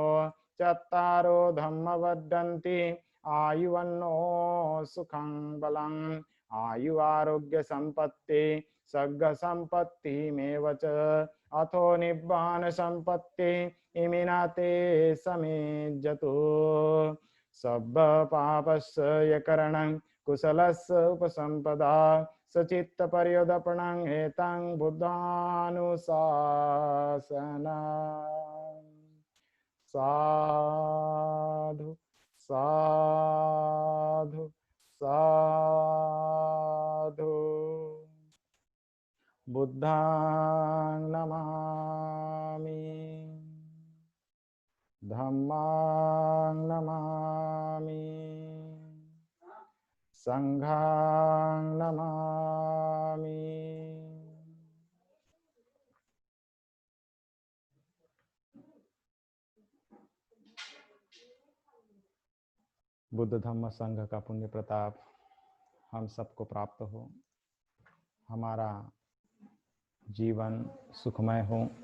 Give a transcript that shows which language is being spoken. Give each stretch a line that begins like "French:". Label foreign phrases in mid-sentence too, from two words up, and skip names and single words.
Pali: चत्तारो धम्म वर्धन्ति आयुवन्नो सुखं बलं आयु आरोग्य संपत्ति सग्ग संपत्तिमेव च अथो निब्बान संपत्ति इमिना ते समेज्जतु सब्ब पापस्य करणं कुशलस्य उपसंपदा सचित्त पर्योदपणं एतं बुद्धानुशासना साधु साधु साधु बुद्धं नमामि धम्मं नमामि संघं नमामि।
Hindi: बुद्ध धम्म संघ का पुण्य प्रताप हम सबको प्राप्त हो, हमारा जीवन सुखमय हो।